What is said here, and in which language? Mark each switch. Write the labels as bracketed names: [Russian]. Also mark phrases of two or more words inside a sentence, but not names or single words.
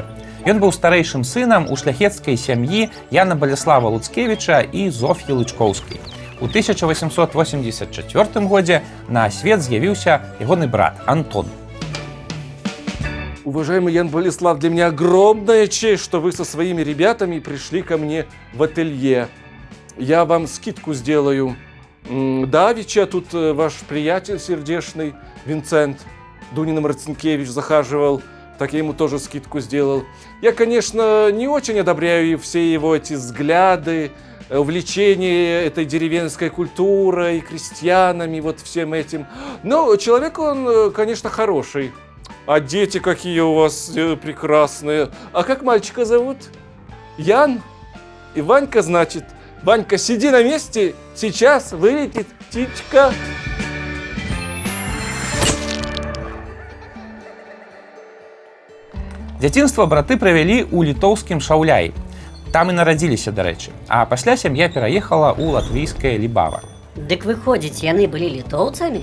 [Belarusian] Ён быў старэйшым сынам у шляхецкай сям'і Яна Баляслава Луцкевіча і Зоф'і Лычкоўскай. У 1884 годзе на свет з'явіўся ягоны брат Антон. [Russian] Уважаемый Ян Болеслав, для меня огромная честь, что вы со своими ребятами пришли ко мне в ателье. Я вам скидку сделаю. Давича тут ваш приятель сердечный, Винцент Дунин Марцинкевич, захаживал, так я ему тоже скидку сделал. Я, конечно, не очень одобряю все его эти взгляды, увлечение этой деревенской культурой, крестьянами, вот всем этим. Но человек он, конечно, хороший. А дети какие у вас прекрасные. А как мальчика зовут? Ян? И Ванька, значит. Ванька, сиди на месте, сейчас вылетит птичка. [Belarusian] Дзяцінства браты правялі ў літоўскім Шаўляі. Там і нарадзіліся, дарэчы. А пасля сям'я пераехала ў латвійскае Лібава. Дык выходзіць, яны былі літоўцамі?